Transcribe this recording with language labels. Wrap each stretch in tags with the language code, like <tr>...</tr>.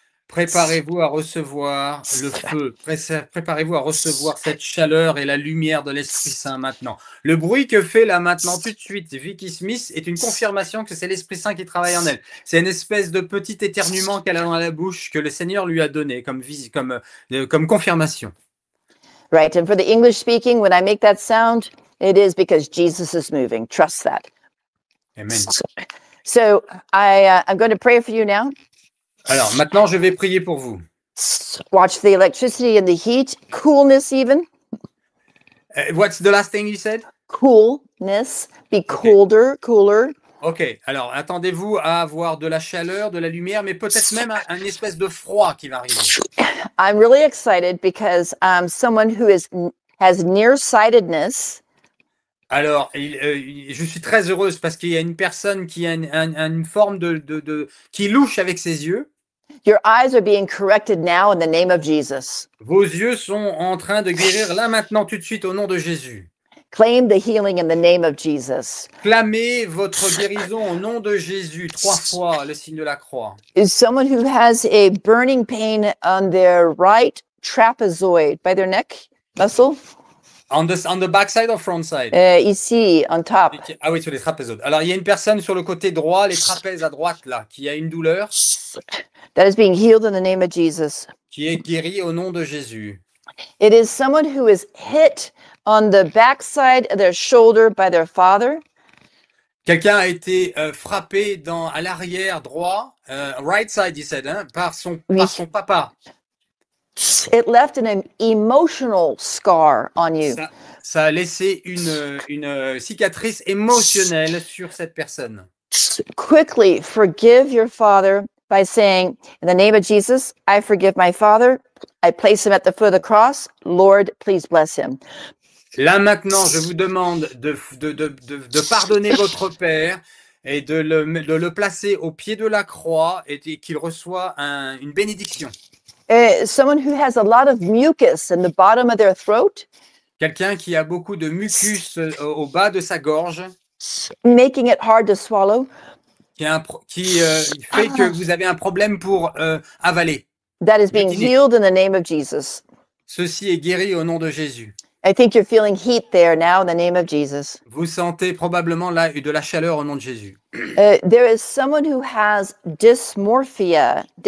<fr>Préparez-vous à recevoir le feu. Préparez-vous à recevoir cette chaleur et la lumière de l'Esprit Saint maintenant. Le bruit que fait là maintenant tout de suite Vicky Smith est une confirmation que c'est l'Esprit Saint qui travaille en elle. C'est une espèce de petit éternuement qu'elle a dans la bouche que le Seigneur lui a donné comme confirmation.</fr> <en>Right. And for the English speaking, when I make that sound, it is because Jesus is moving. Trust that. Amen. So I'm going to pray for you now.</en> <fr>Alors, maintenant, je vais prier pour vous.</fr> <en>Watch the electricity and the heat, coolness even. What's the last thing you said? Coolness, be colder, cooler.</en> <fr>Ok, alors attendez-vous à avoir de la chaleur, de la lumière, mais peut-être même un espèce de froid qui va arriver.</fr> <en>I'm really excited because someone who has nearsightedness.</en> <fr>Alors, je suis très heureuse parce qu'il y a une personne qui a une forme qui louche avec ses yeux.</fr> <en>Your eyes are being corrected now in the name of Jesus.</en> <fr>Vos yeux sont en train de guérir là maintenant tout de suite au nom de Jésus.</fr> <en>Claim the healing in the name of Jesus.</en> <fr>Clamez votre guérison au nom de Jésus 3 fois, le signe de la croix.</fr> <en>Is someone who has a burning pain on their right trapezoid by their neck muscle? On the back side or front side? Ici, on top.</en> <fr>Ah oui, sur les trapézoïdes. Alors, il y a une personne sur le côté droit, les trapèzes à droite, là, qui a une douleur.</fr> <en>That is being healed in the name of Jesus.</en> <fr>Qui est guérie au nom de Jésus.</fr> <en>It is someone who is hit on the backside of their shoulder by their father.</en> <fr>Quelqu'un a été frappé à l'arrière droit,</fr> <en>right side, he said,</en> <fr>par son papa.</fr> <en>It left an emotional scar on you.</en> <fr>Ça a laissé une cicatrice émotionnelle sur cette personne.</fr> <en>Quickly forgive your father by saying, in the name of Jesus, I forgive my father. I place him at the foot of the cross. Lord, please bless him.</en> <fr>Là maintenant, je vous demande de pardonner votre père et de le placer au pied de la croix et qu'il reçoit une bénédiction.</fr> <en>Someone who has a lot of mucus in the bottom of their throat.</en> <fr>Quelqu'un qui a beaucoup de mucus au bas de sa gorge.</fr> <en>Making it hard to swallow.</en> <fr>Qui fait que vous avez un problème pour avaler.</fr> <en>That is being healed in the name of Jesus.</en> <fr>Ceci est guéri au nom de Jésus.</fr> <en>I think you're feeling heat there now in the name of Jesus.</en> <fr>Vous sentez probablement là de la chaleur au nom de Jésus.</fr> <en>There is someone who has dysmorphia.</en>